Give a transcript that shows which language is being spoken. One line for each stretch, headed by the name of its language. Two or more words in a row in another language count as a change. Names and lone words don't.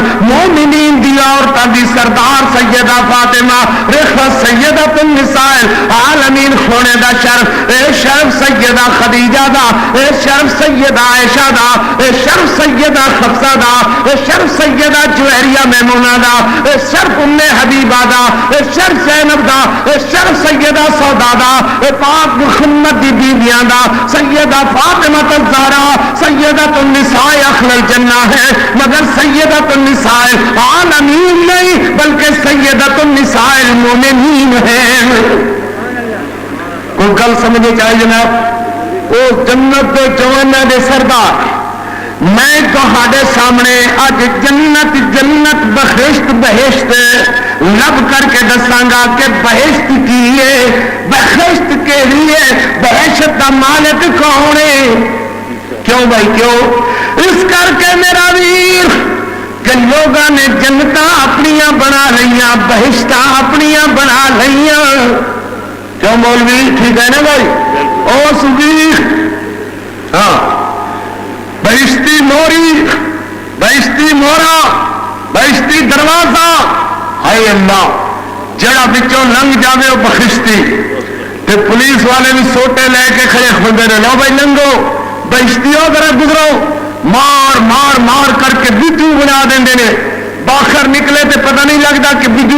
Punjabi: مومنین دی عورتاں دی سردار سیدہ فاطمہ، رخصت
Arabic: سیدۃ النساء العالمین
Punjabi: ہونے دا شرف، اے شرف سیدہ خدیجہ دا، اے شرف سیدہ عائشہ دا، اے شرف سیدہ حفصہ دا، اے شرف سیدہ جویریہ میمونہ دا، اے شرف ام حبیبہ دا، اے شرف زینب دا، اے شرف سیدہ سودا دا، اے پاک محمد دی بیویاں دا، سیدہ فاطمہ الزہرا
Arabic: سیدۃ النساء اہل الجنہ
Punjabi: ہے، مگر
Arabic: سیدۃ النساء العالمین
Punjabi: نہیں بلکہ
Arabic: سیدۃ النساء المومنین
Punjabi: ہے۔ کوئی گل سمجھے چاہیے جناب؟ وہ جنت دے جواناں دے سردار، میں تہاڈے سامنے اج جنت جنت بہشت بہشت لب کر کے دساں گا کہ بہشت کی ہے، بہشت کے لیے بہشت کا مالک کون ہے؟ کیوں بھائی کیوں؟ اس کر کے میرا ویر کہ لوگوں نے جنتاں اپنیاں بنا لئیاں، بہشتاں اپنیاں بنا لئیاں۔ کیوں مولوی؟ ٹھیک ہے نا بھائی؟ او سبھی ہاں بہشتی موری بہشتی مورا بہشتی دروازہ ہے اللہ جڑا بچوں لنگ جاوے وہ بخشتی تے پولیس والے بھی سوٹے لے کے کھڑے کھڑے نے لو بھائی لنگو بہشتیوں ذرا گزرو مار مار مار کر کے بجو بنا دیں نے باہر نکلے تے پتہ نہیں لگتا کہ بجو